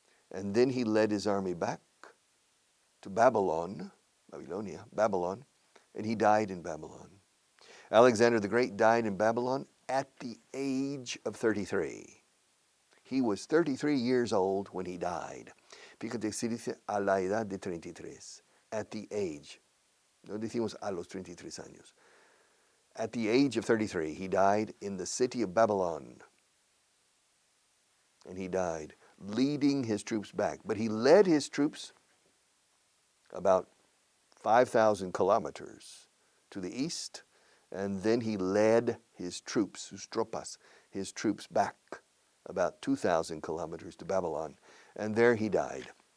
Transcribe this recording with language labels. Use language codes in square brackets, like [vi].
[en] And then he led his army back to Babylon, and he died in Babylon. Alexander the Great died in Babylon at the age of 33. He was 33 years old when he died. [es] Fíjate, se dice a la edad de 33. [en] At the age. [es] No decimos a los 33 años. [en] At the age of 33, he died in the city of Babylon. And he died leading his troops back. But he led his troops about 5,000 kilometers to the east, and then he led his troops, [es] sus tropas, [en] his troops back about 2,000 kilometers to Babylon, and there he died.